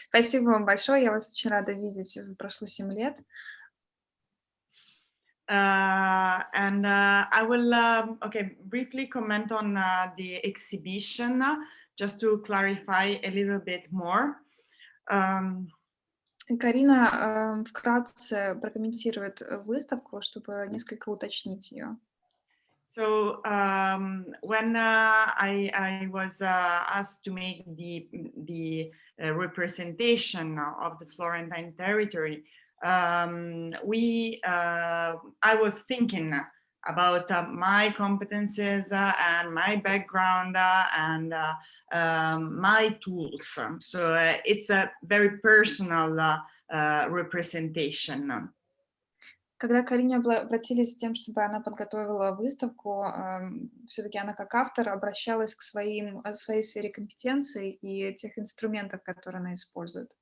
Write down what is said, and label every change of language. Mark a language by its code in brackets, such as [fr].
[ru] Спасибо вам большое. Я вас очень рада видеть. Прошло 7 лет. [en] And I will briefly comment on the exhibition, just to clarify a little bit more. [ru] Карина вкратце прокомментирует выставку, чтобы несколько уточнить ее. [en] So when I was asked to make the representation of the Florentine territory, I was thinking about my competences and my background and my tools. So it's a very personal representation. [ru] Когда к Карине обратились с тем, чтобы она подготовила выставку, все-таки она как автор обращалась к своей сфере компетенций и тех инструментов, которые она использует.